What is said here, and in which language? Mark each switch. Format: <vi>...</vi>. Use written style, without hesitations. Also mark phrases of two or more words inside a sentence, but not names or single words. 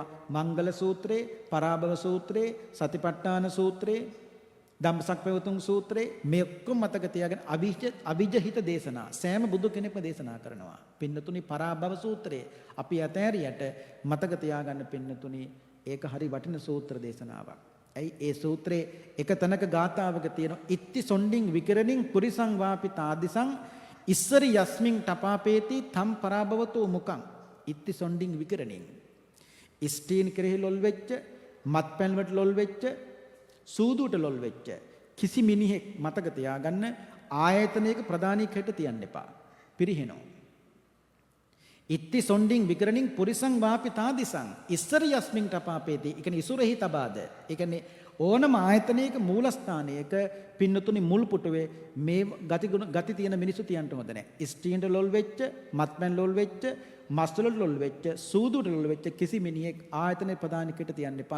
<si>මංගල සූත්‍රේ, පරාභව සූත්‍රේ, සතිපට්ඨාන සූත්‍රේ, ධම්මසක් පැවතුම් සූත්‍රේ මේ ඔක්කොම මතක තියාගෙන අවිජහිත දේශනා සෑම බුදු කෙනෙක්ම දේශනා කරනවා. පින්නතුනි පරාභව සූත්‍රය අපි ඇතෑරියට මතක තියාගන්න පින්නතුනි ඒක හරි වටින සූත්‍ර දේශනාවක්. ඇයි ඒ සූත්‍රයේ එක තැනක ගාථාවක තියෙනවා</si> <pi>ඉත්ති සොණ්ඩින් විකරණින් පුරිසං වාපි තාදිසං ඉස්සරි යස්මින් තපාපේති තම් පරාභවතෝ මුකං. ඉත්ති සොණ්ඩින් විකරණින්</pi> <si>ස්ටීන් කෙරෙහි ලොල් වෙච්ච, මත්පැන් වලට ලොල් වෙච්ච, සූදුවට ලොල් වෙච්ච කිසි මිනිහෙක් මතක තියාගන්න ආයතනයක ප්‍රධානීකයට තියන්න එපා. පිරිහෙනවා.</si> <pi>ඉත්ති සොණ්ඩින් විකරණින් පුරිසං වාපි තාදිසං ඉස්සරි යස්මින් තපාපේති.</pi> <si>ඒ කියන්නේ ඉසුරෙහි තබාද. ඒ කියන්නේ ඕනම ආයතනයක මූලස්ථානයක පින්නතුනි මුල් පුටුවේ මේ ගති තියෙන මිනිස්සු තියන්න හොඳ නැහැ. ස්ටීන්ට ලොල් වෙච්ච, මත්පැන් ලොල් වෙච්ච, මස්වල ලොල් වෙච්ච, සූදුට ලොල් වෙච්ච කිසි මිනිහෙක් ආයතනයේ ප්‍රධානිකට තියන්න එපා.</si>